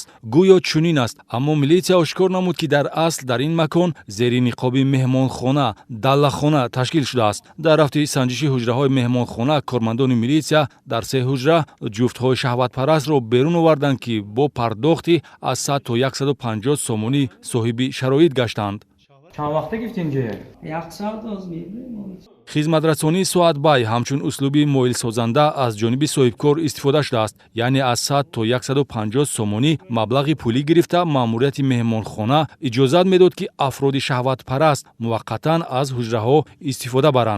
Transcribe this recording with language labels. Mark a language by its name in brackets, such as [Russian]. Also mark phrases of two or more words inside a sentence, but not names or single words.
[Tajik] гӯё чунин аст, аммо милитсия ошкор намуд ки дар асл дар ин макон зери ниқоби меҳмонхона даллахона ташкил шудааст. дар рафти санҷиши ҳуҷраҳои меҳмонхона кормандони милитсия дар 3 ҳуҷра ҷуфтҳои шаҳватпарастро берун оварданд ки бо пардохти аз 100 то 150 сомонӣ соҳиби шароит гаштанд. [Persian] چند وقته گرفتین اینجا؟ یک ساعت از میده. [Tajik] хизматрасонии соатбай ҳамчун услуби моилсозанда аз ҷониби соҳибкор истифода шудааст, яъне аз 100 то 150 сомонӣ маблағи пулӣ гирифта маъмурияти меҳмонхона иҷозат медод ки афроди шаҳватпараст муваққатан аз ҳуҷраҳо истифода баранд.